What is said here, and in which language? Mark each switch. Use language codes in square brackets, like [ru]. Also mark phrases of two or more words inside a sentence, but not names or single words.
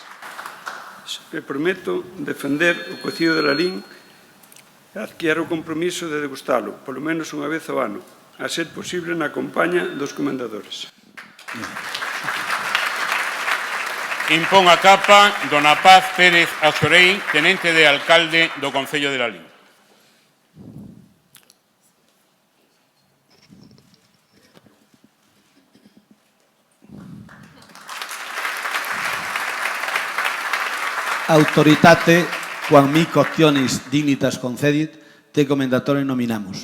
[gl] Me prometo defender o cocido de Lalín e adquirir o compromiso de degustalo, polo menos unha vez ao ano, a ser posible na compañía dos comendadores. Impón a capa dona Paz Pérez Azorei, tenente de alcalde do Concello de Lalín. [la] Autoritate, quam mi coctionis dignitas concedit, te commendatore nominamos.